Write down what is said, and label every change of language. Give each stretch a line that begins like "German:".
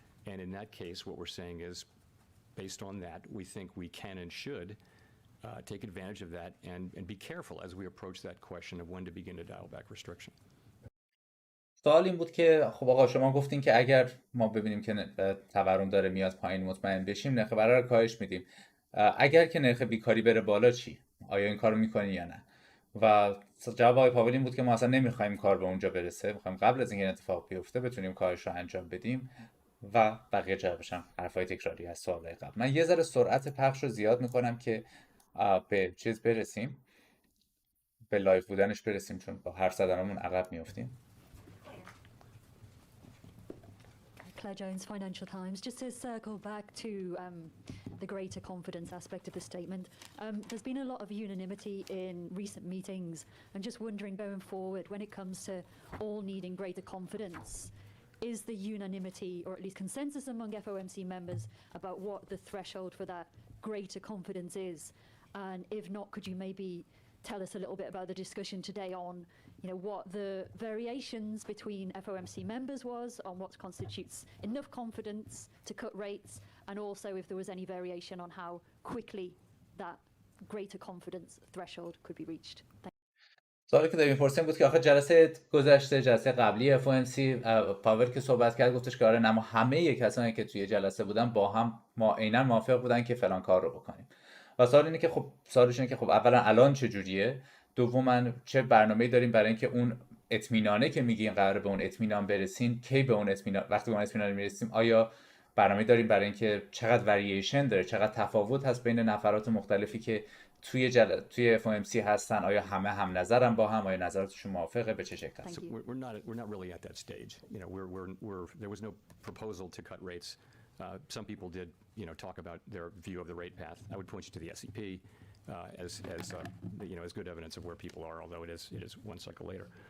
English: And in that case, what we're saying is, based on that, we think we can and should take advantage of that and be careful as we approach that question of when to begin to dial back restriction.
Persian: سوال این بود که خب آقا شما گفتین که اگر ما ببینیم که تورم داره میاد پایین مطمئن بشیم نرخ بهره رو کاهش میدیم. اگر که نرخ بیکاری بره بالا چی؟ آیا این کارو میکنی یا نه؟ و جواب آقای پاول این بود که ما اصلا نمیخوایم کار به اونجا برسه، میخوایم قبل از اینکه این اتفاق بیفته بتونیم کاهش رو انجام بدیم. و بقیه جوابش هم حرفای تکراری از سوالای قبل. من یه ذره سرعت پخش رو زیاد میکنم که به چیز برسیم، به لایو بودنش برسیم، چون با حرف زدنمون عقب میافتیم.
English: Claire Jones, Financial Times. Just to circle back to the greater confidence aspect of the statement, there's been a lot of unanimity in recent meetings. I'm just wondering, going forward, when it comes to all needing greater confidence, is the unanimity, or at least consensus among FOMC members, about what the threshold for that greater confidence is? And if not, could you maybe tell us a little bit about the discussion today on what the variations between FOMC members was on what constitutes enough confidence to cut rates, and also if there was any variation on how quickly that greater confidence threshold could be reached.
Persian: سوالی که داریم می‌پرسیم بود که آخه جلسه گذشته، جلسه قبلی FOMC، پاول که صحبت کرد گفتش که آره نما همه کسانی که توی جلسه بودن با هم عیناً موافق بودن که فلان کار رو بکنیم. و سوال اینه که خب سوالش اینه که خب اولا الان چه جوریه؟ دوما چه برنامه‌ای داریم برای اینکه اون اطمینانه که میگین قراره به اون اطمینان برسین، کی به اون اطمینان، وقتی به اون اطمینان میرسیم آیا برنامه‌ای داریم برای اینکه چقدر ورییشن داره، چقدر تفاوت هست بین نفرات مختلفی که توی FOMC هستن، آیا همه هم نظرن با هم، آیا نظراتشون موافقه، به چه شکل است؟
English: We're not really at that stage. There was no proposal to cut rates Some people did, talk about their view of the rate path. I would point you to the SEP as good evidence of where people are, although it is one cycle later.